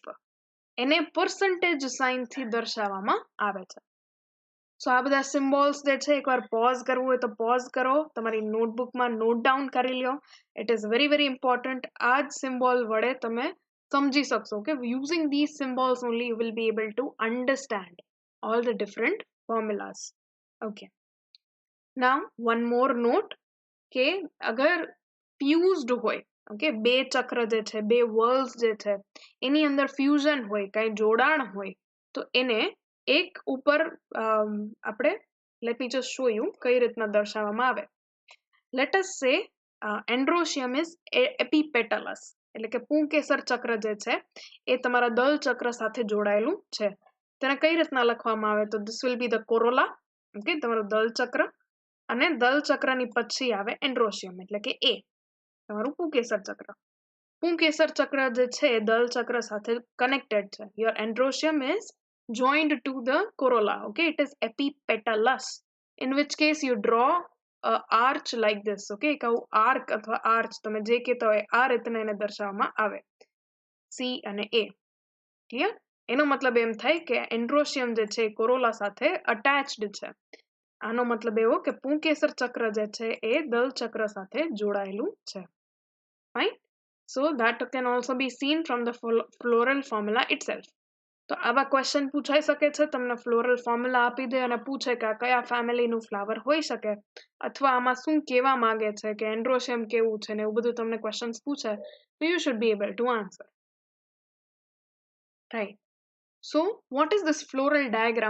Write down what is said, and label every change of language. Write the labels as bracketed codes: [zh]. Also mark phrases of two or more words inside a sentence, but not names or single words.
[gu] એને પર્સન્ટેજ સાઇનથી દર્શાવવામાં આવે છે. સો આ બધા સિમ્બોલ્સ જે છે, એકવાર પોઝ કરવું હોય તો પોઝ કરો, તમારી નોટબુકમાં [en] note down [gu] કરી લ્યો. [en] It is very very important. [gu] આ જ સિમ્બોલ વડે તમે સમજી શકશો કે [en] using these symbols only you will be able to understand all the different formulas. Okay. Now one more note [gu] કે અગર ફ્યુઝડ હોય, ઓકે, બે ચક્ર જે છે, બે વર્લ્સ જે છે, એની અંદર ફ્યુઝન હોય, કઈ જોડાણ હોય, તો એને એક ઉપર આપણે [en] let me just show you [gu] કઈ રીતના દર્શાવવામાં આવે. [en] let us say androecium is epipetalous, [gu] એટલે કે પુંકેસર ચક્ર જે છે એ તમારા દલ ચક્ર સાથે જોડાયેલું છે. તેને કઈ રીતના લખવામાં આવે તો [en] this will be the corolla, [gu] ઓકે, તમારું દલ ચક્ર, અને દલ ચક્રની પછી આવે એન્ડ્રોશિયમ એટલે કે એ તમારું પુંકેસર ચક્ર. પુંકેસર ચક્ર જે છે એ દલ ચક્ર સાથે કનેક્ટેડ છે. [en] your androecium is joined to the corolla, okay, it is epipetalous, in which case you draw a arch like this, [gu] okay, એક આવું આર્ક અથવા આર્ચ તમે જે કહેતા હોય આ રીતના એને દર્શાવવામાં આવે, સી અને એ. ક્લિયર? એનો મતલબ એમ થાય કે એન્ડ્રોશિયમ જે છે કોરોલા સાથે અટેચ્ડ છે. આનો મતલબ એવો કે પુંકેસર ચક્ર જે છે એ દલ ચક્ર સાથે જોડાયેલું છે. ફાઇન. [en] સો that can also be seen from the floral formula itself. [gu] તો આવા ક્વેશ્ચન પૂછાઈ શકે છે, તમને [en] floral formula [gu] આપી દે અને પૂછે કે આ કયા ફેમિલીનું ફ્લાવર હોઈ શકે, અથવા આમાં શું કહેવા માંગે છે કે એન્ડ્રોશિયમ કેવું છે ને એવું બધું તમને ક્વેશ્ચન્સ પૂછે, તો [en] you should be able to answer. Right. So what is this floral diagram?